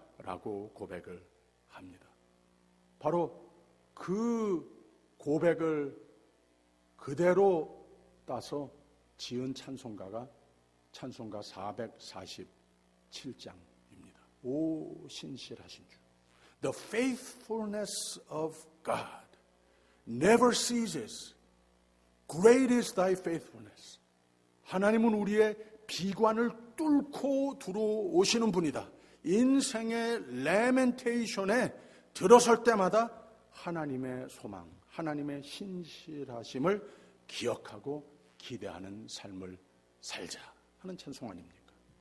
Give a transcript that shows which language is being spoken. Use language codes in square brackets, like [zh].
[ko] 라고 고백을 합니다. 바로 그 고백을 그대로 따서 지은 찬송가가 찬송가 447장입니다. 오 신실하신 주. [en] The faithfulness of God never ceases. Great is thy faithfulness. [ko] 하나님은 우리의 비관을 뚫고 들어오시는 분이다. 인생의 레멘테이션에 들어설 때마다 하나님의 소망, 하나님의 신실하심을 기억하고 기대하는 삶을 살자 하는 찬송 아닙니까?